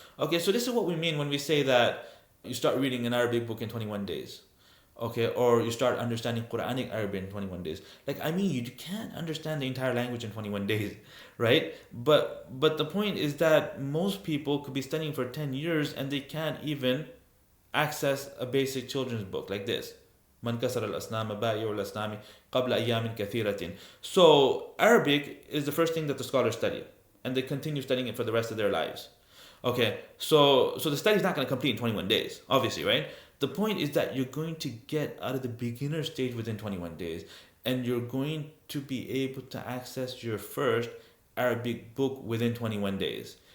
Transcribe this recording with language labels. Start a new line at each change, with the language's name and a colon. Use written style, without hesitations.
English: Okay, so this is what we mean when we say that you start reading an Arabic book in 21 days, okay, or you start understanding Quranic Arabic in 21 days. You can't understand the entire language in 21 days, right? But the point is that most people could be studying for 10 years and they can't even access a basic children's book like this.
Arabic: من كسر الأصنام بائع الأصنام قبل أيام كثيرة.
English: So Arabic is the first thing that the scholars study, and they continue studying it for the rest of their lives. Okay, so the study is not going to complete in 21 days, obviously, right? The point is that you're going to get out of the beginner stage within 21 days, and you're going to be able to access your first Arabic book within 21 days.